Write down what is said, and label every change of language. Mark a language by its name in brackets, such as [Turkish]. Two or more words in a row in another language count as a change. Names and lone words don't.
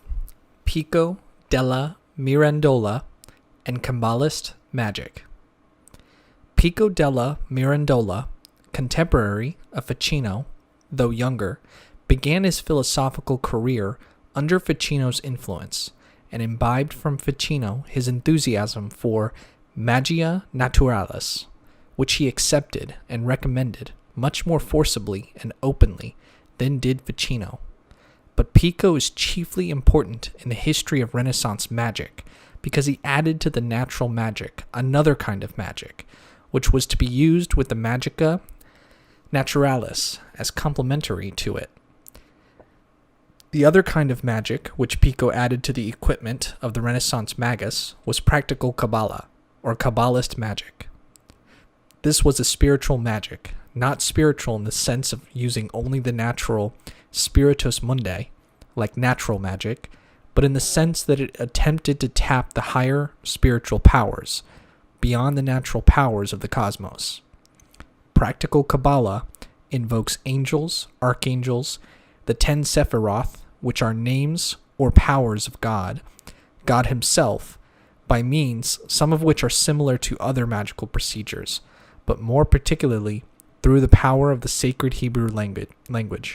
[English] Pico della Mirandola and Kabbalist Magic. Pico della Mirandola, contemporary of Ficino, though younger, began his philosophical career under Ficino's influence, and imbibed from Ficino his enthusiasm for [Latin] magia naturalis, [English] which he accepted and recommended much more forcibly and openly than did Ficino. But Pico is chiefly important in the history of Renaissance magic because he added to the natural magic another kind of magic, which was to be used with the [Latin] magica naturalis [English] as complementary to it. The other kind of magic which Pico added to the equipment of the Renaissance magus was practical Kabbalah, or Kabbalist magic. This was a spiritual magic, not spiritual in the sense of using only the natural [Latin] spiritus mundi, [English] like natural magic, but in the sense that it attempted to tap the higher spiritual powers, beyond the natural powers of the cosmos. Practical Kabbalah invokes angels, archangels, the 10 Sephiroth, which are names or powers of God, God himself, by means some of which are similar to other magical procedures, but more particularly through the power of the sacred Hebrew language.